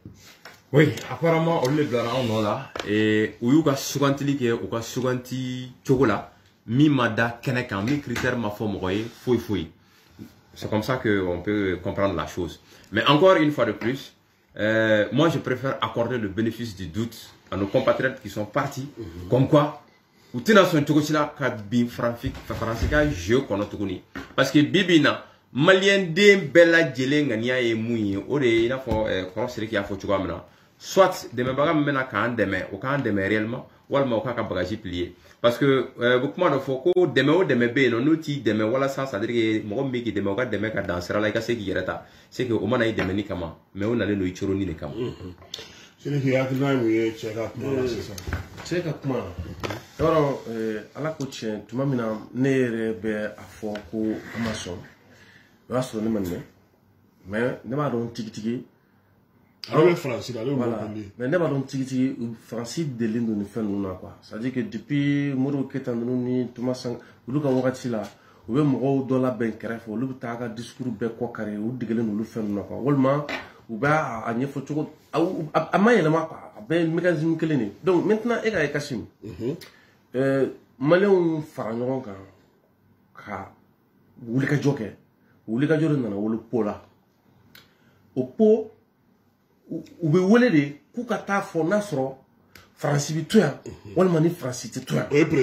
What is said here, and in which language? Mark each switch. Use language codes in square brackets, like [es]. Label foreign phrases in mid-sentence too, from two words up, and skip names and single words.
[bm] oui apparemment olu de bilara anw nɔ la u y'u ka sugantili kɛ u ka suganti cogo la min ma da kɛnɛ kan min critère ma fɔ mɔgɔ ye foyi foyi [fr] c'est comme ça que on peut comprendre la chose mais encore une fois de plus moi je préfère accorder le bénéfice du doute à nos compatriotes qui sont partis comme quoi [bm] u tɛna sɔn cogo si la ka bin faransi ka jeu kɔnɔ tuguni [fr] parce que [bm] bibi na malien den bɛɛ lajɛlen ŋaniya ye mun ye o de ye i n'a fɔ kɔrɔ Siriki y'a fɔ cogoya min na soit dɛmɛbaga min bɛna k'an dɛmɛ o k'an dɛmɛ réellement walima o k'a ka bagaji plier [fr] parce que [bm] u kuma dɔ fɔ ko dɛmɛ o dɛmɛ bɛ yen nɔ n'o t'i dɛmɛ walasa [fr] c'est à dire que [bm] mɔgɔ min bɛ k'i dɛmɛ o ka dɛmɛ ka dan sira la i ka se k'i yɛrɛ ta [fr] c'est que [bm] o mana i dɛmɛni kama mais o nalen don i coroni de kama. Siriki hakilina ye mun ye cɛ ka kuma la sisan cɛ ka kuma yɔrɔ ala ko tiɲɛ tuma min na ne yɛrɛ bɛ a fɔ ko an ma sɔn o y'a sɔrɔ ne ma mɛn mais ne b'a dɔn tigitigi ale bɛ faransi la ale bɛ mɔgɔ mais ne b'a dɔn tigitigi faransi delilen don nin fɛn ninnu na [fr] quoi c'est à dire que depuis [bm] Modibo Keyita ninnu ni Thomas Sankara olu ka wagati la u bɛ mɔgɔw dɔ labɛn kɛrɛfɛ olu bɛ taa ka discours bɛɛ kɔ kari u degelen don olu fɛn ninnu na quoi walima u bɛ a ɲɛfɔ cogo a ma yɛlɛma quoi a bɛɛ mécanisme kelen de [fr] donc maintenant [bm] e ka ye Kassim maliyɛnw fara ɲɔgɔn kan ka wulikajɔ kɛ wulikajɔ de nana wolo po la o po u bɛ wele de k'u ka taa fɔ n'a sɔrɔ faransi bɛ to yan walima ni faransi tɛ to yan